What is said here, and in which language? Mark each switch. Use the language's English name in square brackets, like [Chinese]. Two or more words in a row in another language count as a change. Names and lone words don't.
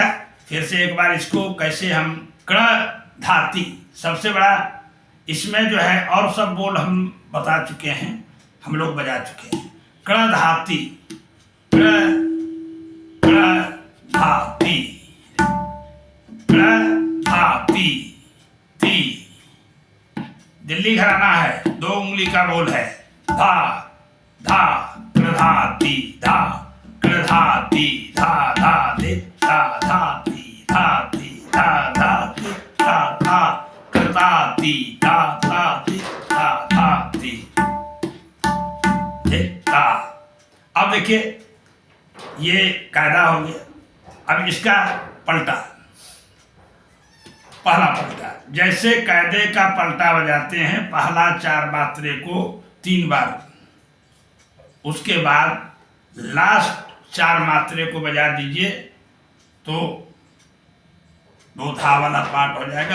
[Hindi] फिर से एक बार इसको कैसे हम कण धाती, सबसे बड़ा इसमें जो है, और सब बोल हम बता चुके हैं, हम लोग बजा चुके हैं। कण धाती, कण धाती, कण धाती ती। दिल्ली घराना है, 2 उंगली का बोल है। धा धा धा ती धा धा ती धा धा धी धा धा ती धा ती धा धा ती धा धा धा ती धा धा ती धा धा ती धा। अब देखिए ये कायदा हो गया। अब इसका पलटा, पहला पलटा, जैसे कायदे का पलटा बजाते हैं, पहला 4 मात्रे को 3 बार, उसके बाद लास्ट 4 मात्रे को बजा दीजिए तो 2 धा वाला पार्ट हो जाएगा।